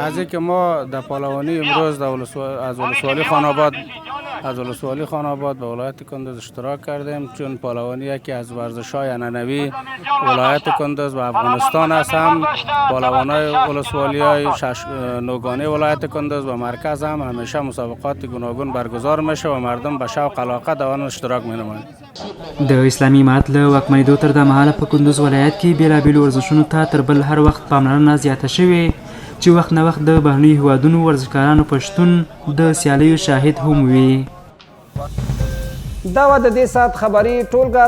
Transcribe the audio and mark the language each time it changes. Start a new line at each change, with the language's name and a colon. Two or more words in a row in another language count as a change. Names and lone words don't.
Persian: از اینکه ما در پهلوانی امروز از ولسوالی خان آباد به ولایت کندوز اشتراک کردیم، چون پهلوانی یکی از ورزش‌های عنعنوی ولایت کندوز و افغانستان است. هم پهلوانای ولسوالی‌های نوگانه ولایت کندوز و مرکز هم همیشه مسابقات گوناگون برگزار میشه و مردم به شوق علاقه در آن اشتراک می‌نمایند.
Pashto: د اسلامي امارت له واکمنېدو تر دا مهاله په کندوز ولایت کې بېلابېلو ورزشونو ته تر بل هر وخت پاملرنه زیاته شوې چې وخت نه وخت د بهرنیو هیوادونو ورزشکارانو په شتون د سیالیو شاهد هم وي. دا وه د دې ساعت خبري ټولګه.